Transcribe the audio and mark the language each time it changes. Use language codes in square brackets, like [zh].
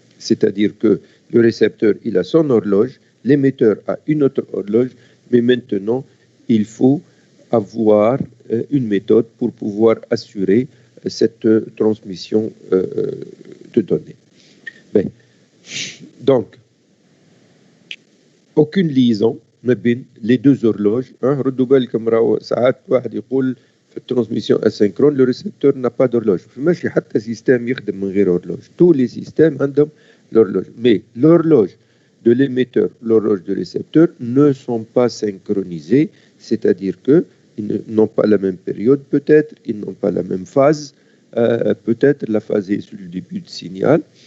[fr] C'est-à-dire que le récepteur, il a son horloge, l'émetteur a une autre horloge, mais maintenant, il faut avoir une méthode pour pouvoir assurer cette transmission de données. Ben, donc, aucune liaison entre les deux horloges. [ar] ردوا بالكم راهو ساعات واحد يقول في الترانسميسيون asynchrone, [fr] le récepteur n'a pas d'horloge. [ar] ماشي حتى سيستم يخدم من غير horloge. [fr] Tous les systèmes [ar] عندهم [fr] l'horloge. Mais l'horloge de l'émetteur, l'horloge de récepteur ne sont pas synchronisés, c'est-à-dire qu'ils n'ont pas la même période peut-être, ils n'ont pas la même phase, peut-être la phase est sur le début du signal.